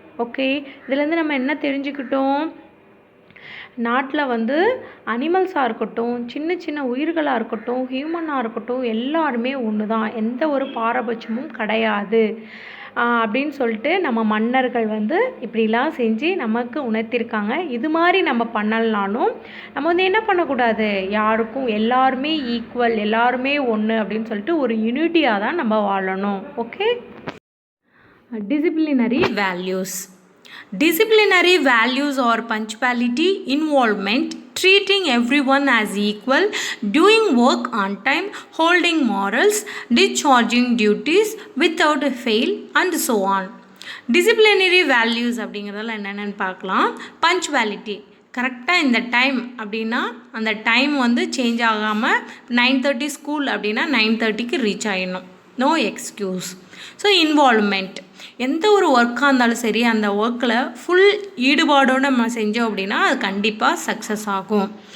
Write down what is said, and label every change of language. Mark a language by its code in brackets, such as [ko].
[ta] Okay, இதுலேருந்து நம்ம என்ன தெரிஞ்சுக்கிட்டோம், நாட்டில் வந்து அனிமல்ஸாக இருக்கட்டும், சின்ன சின்ன உயிர்களாக இருக்கட்டும், ஹியூமனாக இருக்கட்டும், எல்லாருமே ஒன்று தான், எந்த ஒரு பாரபட்சமும் கிடையாது அப்படின்னு சொல்லிட்டு நம்ம மன்னர்கள் வந்து இப்படிலாம் செஞ்சு நமக்கு உணர்த்திருக்காங்க. இது மாதிரி நம்ம பண்ணலனாலும் நம்ம வந்து என்ன பண்ணக்கூடாது, யாருக்கும் எல்லாருமே ஈக்குவல், எல்லாருமே ஒன்று அப்படின்னு சொல்லிட்டு ஒரு யூனிட்டியாக தான் நம்ம வாழணும். Okay, disciplinary values. [en] Disciplinary values are punctuality, involvement, treating everyone as equal, doing work on time, holding morals, discharging duties without fail and so on. [ta] Disciplinary values அப்படிங்கிறதெல்லாம் என்னென்னு பார்க்கலாம். பஞ்சுவாலிட்டி, கரெக்டாக இந்த டைம் அப்படின்னா அந்த டைம் வந்து சேஞ்ச் ஆகாமல் 9:30 school அப்படின்னா 9:30க்கு reach ஆகிடணும், [en] No excuse. [ta] So involvement, எந்த ஒரு ஒர்க்காக இருந்தாலும் சரி அந்த ஒர்க்கில் ஃபுல் ஈடுபாடோடு நம்ம செஞ்சோம் அப்படின்னா அது கண்டிப்பாக சக்ஸஸ் ஆகும்.